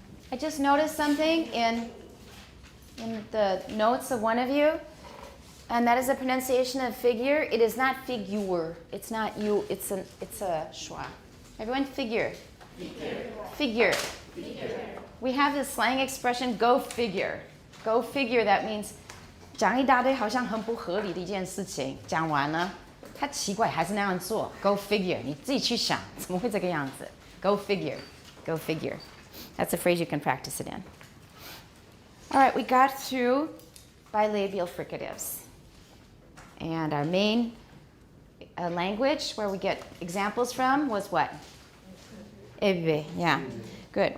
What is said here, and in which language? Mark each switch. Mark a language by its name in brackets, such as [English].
[English] I just noticed something in the notes of one of you, and that is a pronunciation of figure. It is not figure. It's not you. It's a schwa. Everyone, figure. Figure. We have this slang expression, go figure. Go figure, that means [Chinese] 讲一大堆好像很不合理的一件事情，讲完了，他奇怪还是那样做。 [English] Go figure， [Chinese] 你自己去想，怎么会这个样子 ？ [English] Go figure, go figure. That's a phrase you can practice it in. All right, we got through bilabial fricatives. And our main language where we get examples from was what? Eve, yeah. Good.